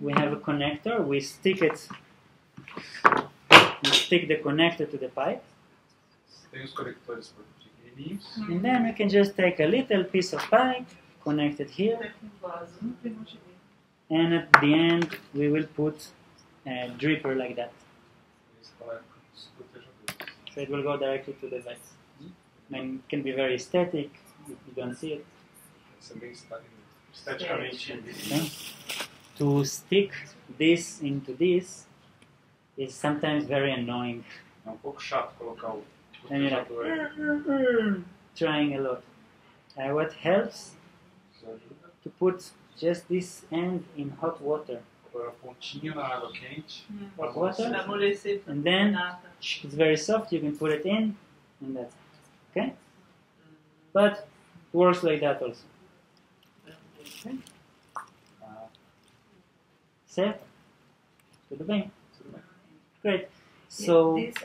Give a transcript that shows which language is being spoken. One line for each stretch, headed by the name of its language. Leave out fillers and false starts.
English: We have a connector, we stick the connector to the pipe,
Portuguese: Tem os conectores pequenininhos.
English: and then we can just take a little piece of pipe, connect it here,
Portuguese: Até com vaso, não tem motivo.
English: and at the end we will put a dripper like that.
Portuguese: Instalar os gotejadores.
English: So it will go directly to the vase. And it can be very static, you don't see it.
Portuguese: Isso é bem esteticamente.
English: Okay? To stick this into this is sometimes very annoying.
Portuguese: É pouco chato colocar o
English: And you're
Portuguese: gotejador.
English: like, trying a lot. What helps
Portuguese: Isso ajuda.
English: to put just this end in hot water.
Portuguese: Pôr a pontinha na água quente.
English: Hot water,
Portuguese: Pra amolecer.
English: and then
Portuguese: Nada.
English: it's very soft, you can put it in, and that's it. Okay? But it works like that also. Okay?
Portuguese: Certo? Tudo bem? Tudo bem.
English: Great. So